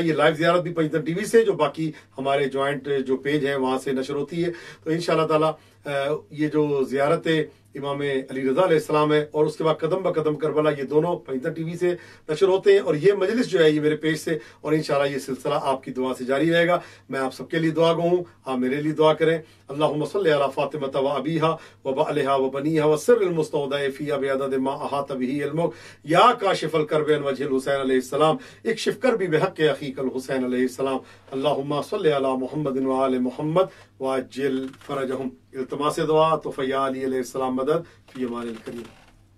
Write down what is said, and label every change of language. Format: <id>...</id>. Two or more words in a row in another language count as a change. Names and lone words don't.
<ur>یہ لائیو زیارت بھی پنجتن ٹی وی سے، جو باقی ہمارے جوائنٹ جو پیج ہیں وہاں سے نشر ہوتی ہے. تو انشاءاللہ تعالیٰ یہ جو زیارت امام علی رضا علیہ السلام ہے اور اس کے بعد قدم بہ قدم کربلا، یہ دونوں پنجتن ٹی وی سے نشر ہوتے ہیں اور یہ مجلس جو ہے یہ میرے پیج سے، اور انشاءاللہ یہ سلسلہ آپ کی دعا سے جاری رہے گا. میں آپ سب کے لیے دعا گو ہوں، آپ میرے لیے دعا کریں.</ur> <ar>اللهم صل على فاطمة وأبيها وبعلها وبنيها وسر المستودع فيها بعدد ما أحاط به علمك يا كاشف الكرب عن وجه الحسين عليه السلام اكشف كربي بحق أخيك الحسين عليه السلام इक्शिफ करबी बिहक़्क़ि अख़ीकल हुसैन अलैहिस्सलाम। اللهم صل على محمد وآل محمد وعجل فرجهم.</ar> <ur>التماس دعا تو فیا علی علیہ السلام مدد</ur> <ar>في أمان الكريم.</ar>